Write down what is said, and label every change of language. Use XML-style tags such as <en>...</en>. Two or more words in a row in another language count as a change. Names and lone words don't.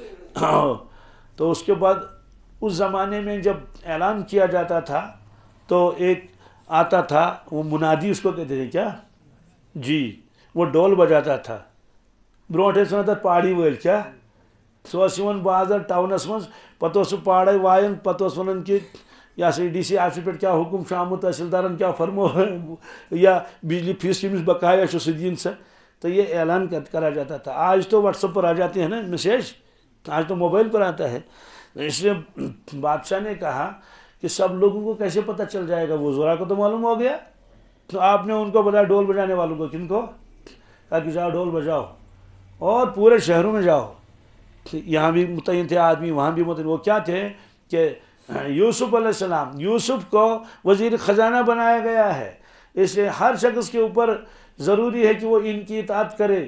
<ur>تو اس کے بعد اس زمانے میں جب اعلان کیا جاتا تھا تو ایک آتا تھا، وہ منادی اس کو کہتے تھے، کیا جی، وہ ڈول بجاتا تھا، برونٹے سنا تھا</ur> <ks>پہاڑی ویل، کیا سو یوان بازر ٹاؤنس مز پتہ سہ پہاڑے وائن، پتہ ونان کہ یہ سا ڈی سی آفس پہ کیا حکم آمت، تحصیلدارن کیا فرمو یا بجلی فیس یمس بقایا سہ دین سا،</ks> <ur>تو یہ اعلان کرا جاتا تھا۔ آج تو واٹس ایپ پر آ جاتے ہیں نا میسیج، آج تو موبائل پر آتا ہے، اس لیے بادشاہ نے کہا کہ سب لوگوں کو کیسے پتہ چل جائے گا، وزراء کو تو معلوم ہو گیا، تو آپ نے ان کو بلایا ڈول بجانے والوں کو، کن کو، کہا کہ جاؤ ڈول بجاؤ اور پورے شہروں میں جاؤ، یہاں بھی متعین تھے آدمی، وہاں بھی متعین، وہ کیا تھے کہ یوسف علیہ السلام، یوسف کو وزیر خزانہ بنایا گیا ہے، اس لیے ہر شخص کے اوپر ضروری ہے کہ وہ ان کی اطاعت کرے۔</ur>